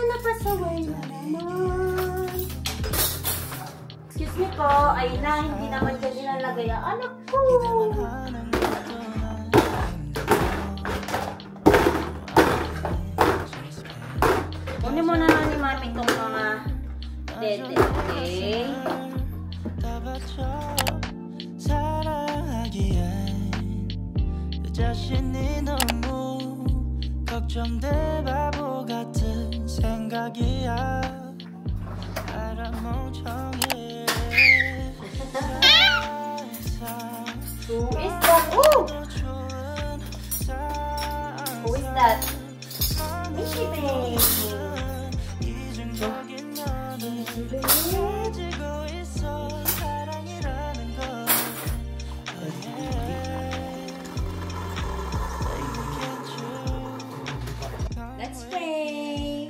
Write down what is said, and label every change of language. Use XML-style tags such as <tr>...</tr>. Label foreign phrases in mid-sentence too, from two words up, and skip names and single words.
<tl>Napasaway na naman.</tl> <en>Excuse me</en> <tl>po. Ay na, hindi naman siya nilalagay ang anak ko. Kunin mo na lang ni Mami itong mga dede.</tl> <ko>Okay? 사랑하기엔 내 자신이 너무 걱정돼 바보 같은 생각이야 알아 멍청해</ko> <en>Who is that? Who is that? Mishi babe. Let's pray.</en>